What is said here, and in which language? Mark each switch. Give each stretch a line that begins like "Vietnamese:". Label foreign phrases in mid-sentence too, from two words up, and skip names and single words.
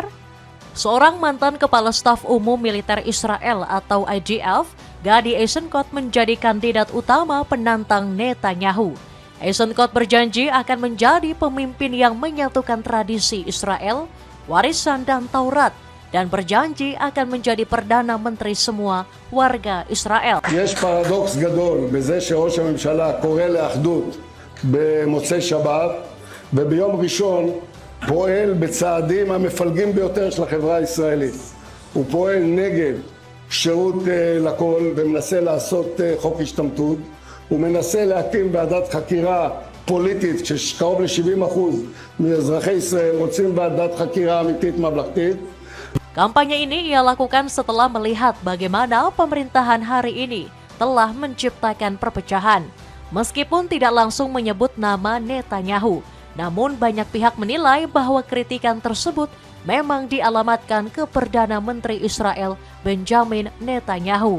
Indonesian: Seorang mantan Kepala Staf Umum Militer Israel atau IDF, Gadi Eisenkot menjadi kandidat utama penantang Netanyahu. Eisenkot berjanji akan menjadi pemimpin yang menyatukan tradisi Israel, warisan dan Taurat, dan berjanji akan menjadi Perdana Menteri semua warga Israel.
Hebrew: יש פרדוקס גדול בזה שראש הממשלה קורא לאחדות במוצאי שבת וביום ראשון פועל בצעדים המפלגים ביותר של החברה הישראלית. הוא פועל נגד שירות לכל ומנסה לעשות חוק השתמטות. הוא מנסה להקים ועדת חקירה פוליטית שקרוב ל-70% מאזרחי ישראל רוצים ועדת חקירה אמיתית ממלכתית.
Indonesian: Kampanye ini ia lakukan setelah melihat bagaimana pemerintahan hari ini telah menciptakan perpecahan. Meskipun tidak langsung menyebut nama Netanyahu, namun banyak pihak menilai bahwa kritikan tersebut memang dialamatkan ke Perdana Menteri Israel Benjamin Netanyahu.